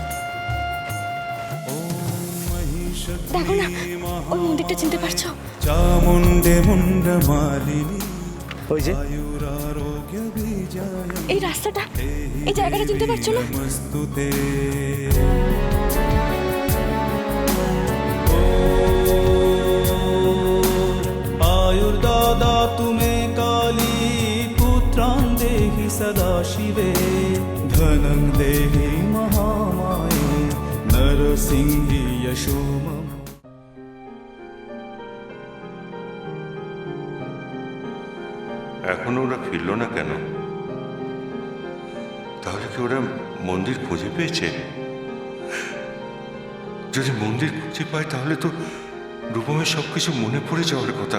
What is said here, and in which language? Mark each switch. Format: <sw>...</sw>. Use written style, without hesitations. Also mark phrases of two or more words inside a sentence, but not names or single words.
<bn>দেখো না ওই মন্দিরটা চিনতে পারছো?</bn> <sa>चामुण्डे मुण्डमालिनी</sa> <bn>ওই যে</bn> <sa>आयुरारोग्य बीजाय</sa> <bn>এই রাস্তাটা, এই জায়গাটা চিনতে পারছো না?</bn> <sa>नमस्तु ते आयुर्दादातु मे काली पुत्रान् देहि सदा शिवे धनं देहि महामाये नरसिंहि यशो मम</sa> <bn>এখনো ওরা ফিরলো না কেন? তাহলে কি ওরা মন্দির খুঁজে পেয়েছে? যদি মন্দির খুঁজে পায় তাহলে তো রূপমের সবকিছু মনে পড়ে যাওয়ার কথা।</bn>